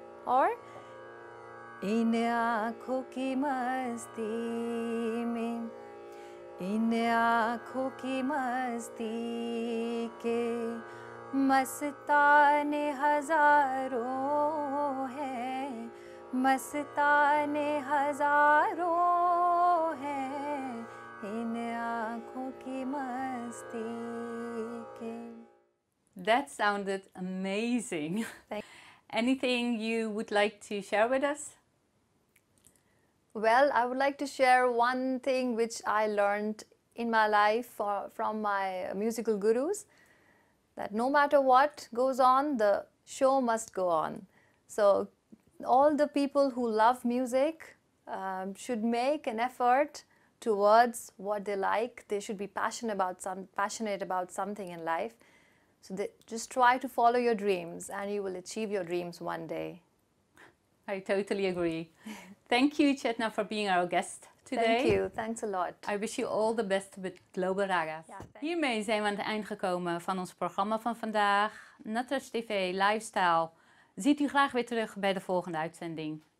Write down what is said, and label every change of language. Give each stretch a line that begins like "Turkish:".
Hindi: और इन आँखों की मस्ती में, इन आँखों की मस्ती के मस्ताने हजारों हैं, मस्ताने हजारों हैं, इन आँखों की मस्ती के।
English: That sounded amazing. Anything you would like to share with us? Well, I would like to share one thing which I learned in my life from my musical gurus, that no matter what goes on, the show must go on. So all the people who love music should make an effort towards what they like. They should be passionate about something in life. So just try to follow your dreams and you will achieve your dreams one day. I totally agree. Thank you, Chetna, for being our guest today. Thank you. Thanks a lot. I wish you all the best with Global Ragas.
Dutch: Ja, Hiermee zijn we aan het eind gekomen van ons programma van vandaag. Natrajtv Lifestyle. Ziet u graag weer terug bij de volgende uitzending.